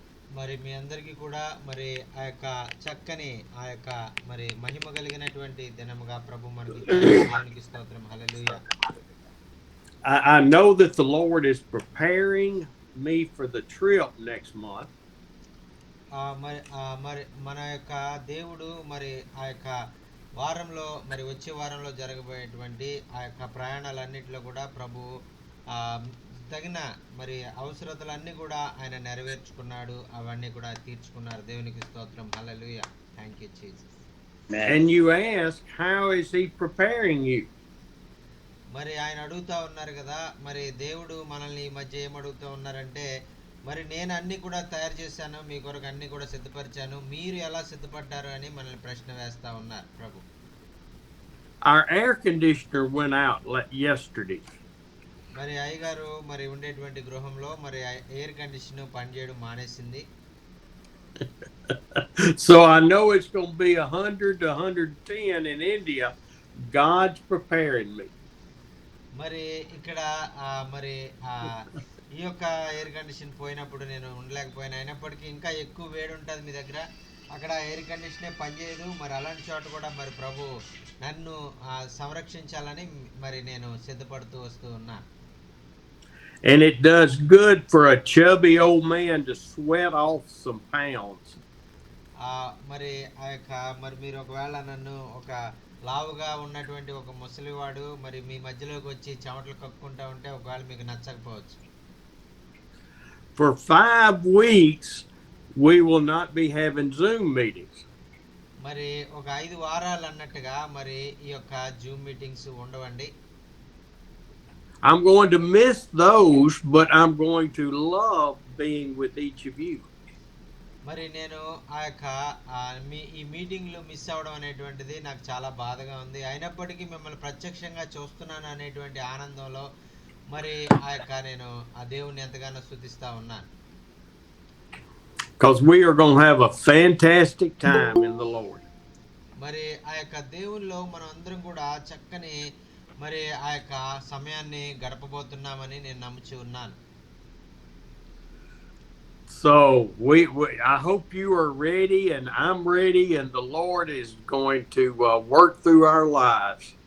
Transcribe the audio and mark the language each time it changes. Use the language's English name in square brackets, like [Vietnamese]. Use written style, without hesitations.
[Telugu] మరి మీ అందరికీ కూడా మరి ఆ యొక్క చక్కని ఆ యొక్క మరి మహిమ కలిగినటువంటి దినముగా ప్రభు మనకి ఇచ్చారు. దేవునికి స్తోత్రం. హల్లెలూయా. [English] I know that the Lord is preparing me for the trip next month. [Telugu] మరి మన యొక్క దేవుడు మరి ఆ యొక్క వారంలో మరి వచ్చే వారంలో జరగబోయేటువంటి ఆ యొక్క ప్రయాణాలన్నింటిలో కూడా ప్రభు ఆ, తగిన మరి అవసరతలన్నీ కూడా ఆయన నెరవేర్చుకున్నాడు. అవన్నీ కూడా తీర్చుకున్నారు. దేవునికి స్తోత్రం. హల్లెలూయా. [English] Thank you Jesus. And you ask, how is He preparing you? [Telugu] మరి ఆయన అడుగుతా ఉన్నారు కదా, మరి దేవుడు మనల్ని ఈ మధ్య ఏం అడుగుతూ ఉన్నారంటే, మరి నేను అన్ని కూడా తయారు చేశాను, మీ కొరకు అన్ని కూడా సిద్ధపరిచాను, మీరు ఎలా సిద్ధపడ్డారు అని మనల్ని ప్రశ్న వేస్తా ఉన్నారు ప్రభు. [English] Our air conditioner went out yesterday. [Telugu] మరి అయ్యగారు మరి ఉండేటువంటి గృహంలో మరి ఎయిర్ కండిషన్ పనిచేయడం మానేసింది. [English] So I know it's going to be 100 to 110 in India. God's preparing me. [Telugu] మరి ఇక్కడ మరి ఈ యొక్క ఎయిర్ కండిషన్ పోయినప్పుడు నేను ఉండలేకపోయినా, అయినప్పటికీ ఇంకా ఎక్కువ వేడి ఉంటుంది మీ దగ్గర, అక్కడ ఎయిర్ కండిషనే పనిచేయదు. మరి అలాంటి చోట కూడా మరి ప్రభు నన్ను సంరక్షించాలని మరి నేను సిద్ధపడుతూ వస్తూ ఉన్నా. [English] And it does good for a chubby old man to sweat off some pounds. [Telugu] మరి ఆ యొక్క మరి మీరు ఒకవేళ నన్ను ఒక లావుగా ఉన్నటువంటి ఒక ముసలివాడు మరి మీ మధ్యలోకి వచ్చి చెమటలు కక్కుంటా ఉంటే ఒకవేళ మీకు నచ్చకపోవచ్చు. [English] For 5 weeks we will not be having Zoom meetings. [Telugu] మరి ఒక 5 వారాలు అన్నట్టుగా మరి ఈ యొక్క జూమ్ మీటింగ్స్ ఉండవండి. [English] I'm going to miss those, but I'm going to love being with each of you. [Telugu] మరి నేను ఆ యొక్క ఈ మీటింగ్లు మిస్ అవ్వడం అనేటువంటిది నాకు చాలా బాధగా ఉంది. అయినప్పటికీ మిమ్మల్ని ప్రత్యక్షంగా చూస్తున్నాను అనేటువంటి ఆనందంలో మరి ఆ యొక్క నేను ఆ దేవుని ఎంతగానో స్తుతిస్తా ఉన్నాను. [English] Because we are going to have a fantastic time in the Lord. [Telugu] మరి ఆ యొక్క దేవునిలో మనం అందరం కూడా చక్కని మరి ఆ యొక్క సమయాన్ని గడపబోతున్నామని నేను నమ్ముచి ఉన్నాను. [English] So I hope you are ready, and I'm ready, and the Lord is going to work through our lives.